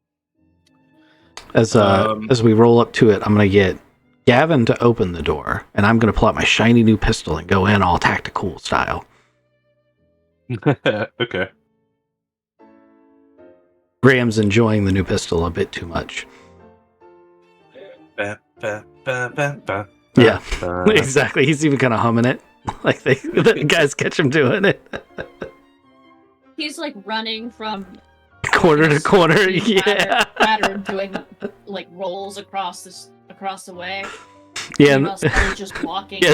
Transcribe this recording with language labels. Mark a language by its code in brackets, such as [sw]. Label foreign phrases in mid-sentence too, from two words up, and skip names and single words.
[en] As we roll up to it, I'm gonna get Gavin to open the door, and I'm gonna pull out my shiny new pistol and go in all tactical style. Okay. Graham's enjoying the new pistol a bit too much. Ba, ba, ba, ba, ba, Yeah, ba. exactly. He's even kind of humming it, like the guys catch him doing it, He's like running from corner to corner. speed Yeah, pattern doing like rolls across the way. yeah. Meanwhile, Sully's just walking by.